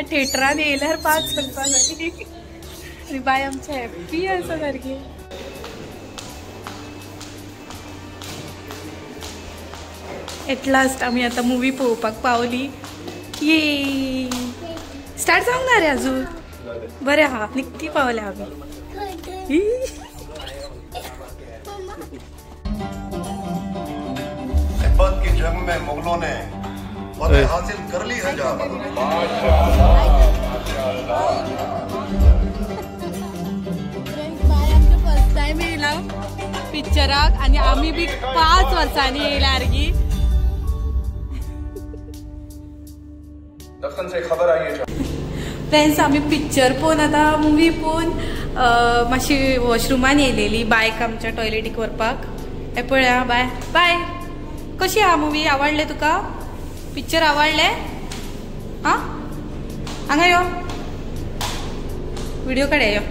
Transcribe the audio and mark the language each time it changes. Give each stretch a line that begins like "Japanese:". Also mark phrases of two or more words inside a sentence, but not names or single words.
Konkani: थिएटरान येयल्यार 5 वर्सां जाली. आनी बाय आमचे हॅप्पी आसा सारकी.
English: at last
Konkani: आमी आतां मुवी पळोवपाक पावली. ये स्टार्ट जावंक ना रे अजून. बरें आहा, निक्की पावल्या आमी.
Hindi: तिब्बत की जंग में मुगलों ने फतह हासिल कर ली है जहां.
English: first time
Konkani: येयला पिक्चराक आणि आम्ही बी 5 वर्सांनी येयला सारकी.
Hindi: दखन से खबर आई है.
Konkani: फ्रेंड्स आम्ही पिक्चर पळोवन आतां मुवी पळोवन मातशी वॉशरुमान येयलेली बायक आमच्या टॉयलेटीक व्हरपाक. हे पळया बाय बाय. कशी आहा मुवी? आवडले तुका? पिक्चर आवडले? हा हांगा यो व्हिडिओ काडया यो.